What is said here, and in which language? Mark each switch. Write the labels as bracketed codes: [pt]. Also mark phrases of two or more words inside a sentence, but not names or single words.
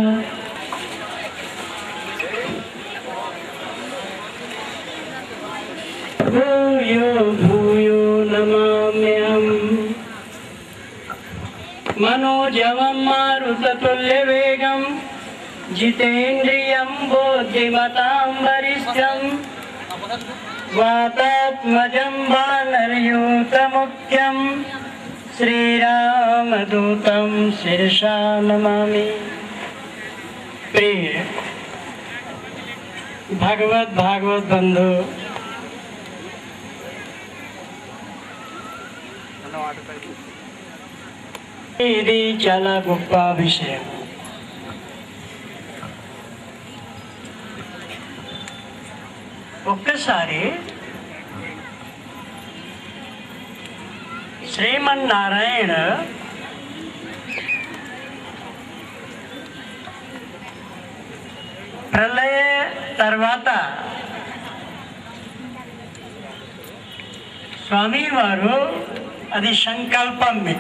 [sa] भूयो भूयो नमाम्यहम् मनोजवं मारुततुल्यवेगं जितेन्द्रियं बुद्धिमतां वरिष्ठम् वातात्मजं वानरयूतमुख्यं श्रीरामदूतं शिरसा नमामि। [hi] प्रिय भागवत बंधु, [te] ఇది చాలా గొప్ప విషయం. ఒక్కసారి శ్రీమన్నారాయణ ప్రళయ తర్వాత స్వామి వారు అది సంకల్పం ఇది.